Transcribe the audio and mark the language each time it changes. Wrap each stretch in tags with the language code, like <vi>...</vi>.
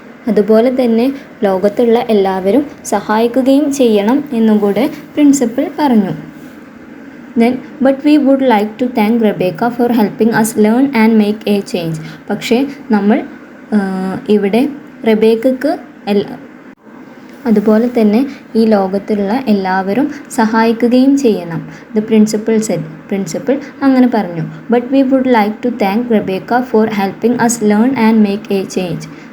<ml>അതുപോലെ തന്നെ ലോകത്തുള്ള എല്ലാവരും സഹായിക്കുകയും ചെയ്യണം എന്നും കൂടെ പ്രിൻസിപ്പൽ പറഞ്ഞു.</ml> <en>Then, but we would like to thank Rebecca for helping us learn and make a change.</en> <ml>പക്ഷേ നമ്മൾ ഇവിടെ റെബേക്കക്ക് അതുപോലെ തന്നെ ഈ ലോകത്തിലുള്ള എല്ലാവരും സഹായിക്കുകയും ചെയ്യണം.</ml> <en>The principal said.</en> <ml>പ്രിൻസിപ്പൽ അങ്ങനെ പറഞ്ഞു.</ml> <en>But we would like to thank Rebecca for helping us learn and make a change.</en>